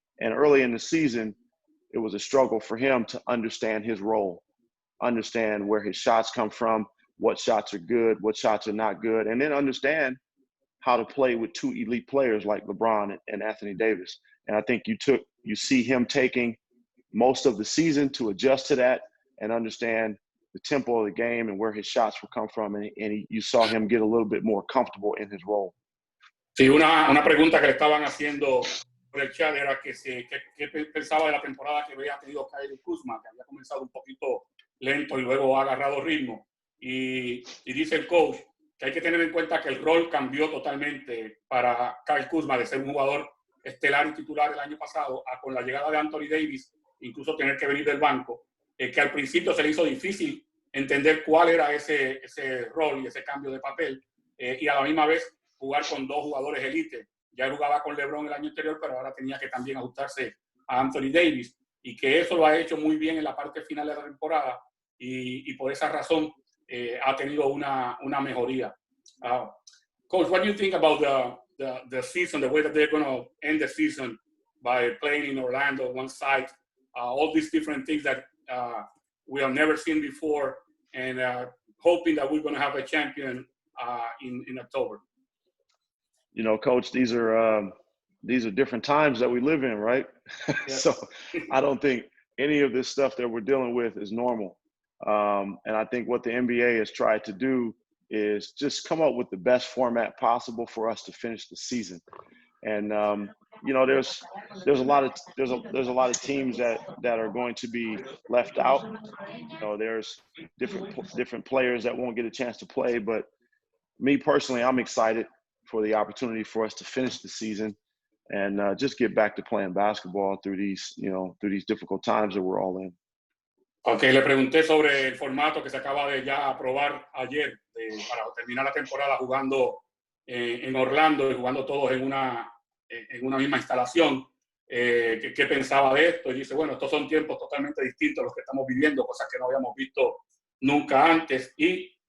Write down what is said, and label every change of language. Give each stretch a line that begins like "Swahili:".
English: And early in the season, it was a struggle for him to understand his role, understand where his shots come from, what shots are good, what shots are not good, and then understand how to play with two elite players like LeBron and Anthony Davis. And I think you see him taking most of the season to adjust to that and understand the tempo of the game and where his shots will come from. And you saw him get a little bit more comfortable in his role.
Spanish: Sí, una pregunta que le estaban haciendo por el chat era que pensaba de la temporada que había tenido Kyle Kuzma, que había comenzado un poquito lento y luego ha agarrado ritmo. Y dice el coach que hay que tener en cuenta que el rol cambió totalmente para Kyle Kuzma de ser un jugador estelar y titular el año pasado a con la llegada de Anthony Davis, incluso tener que venir del banco, que al principio se le hizo difícil entender cuál era ese rol y ese cambio de papel, y a la misma vez jugar con dos jugadores elite. Ya él jugaba con LeBron el año anterior, pero ahora tenía que también ajustarse a Anthony Davis, y que eso lo ha hecho muy bien en la parte final de la temporada, y por esa razón ha tenido una mejoría.
English: Coach, what do you think about the season, the way that they're going to end the season by playing in Orlando, one side, all these different things that we have never seen before, and hoping that we're going to have a champion in October? You know, Coach, these are different times that we live in, right? Yes. So I don't think any of this stuff that we're dealing with is normal. And I think what the NBA has tried to do is just come up with the best format possible for us to finish the season. And you know, there's a lot of teams that are going to be left out. You know, there's different players that won't get a chance to play. But me personally, I'm excited for the opportunity for us to finish the season and just get back to playing basketball through these difficult times that we're all in.
Spanish: Okay, le pregunté sobre el formato que se acaba de ya aprobar ayer para terminar la temporada jugando en Orlando y jugando todos en una misma instalación. ¿Qué pensaba de esto? Y dice, bueno, estos son tiempos totalmente distintos a los que estamos viviendo, cosas que no habíamos visto nunca antes. Y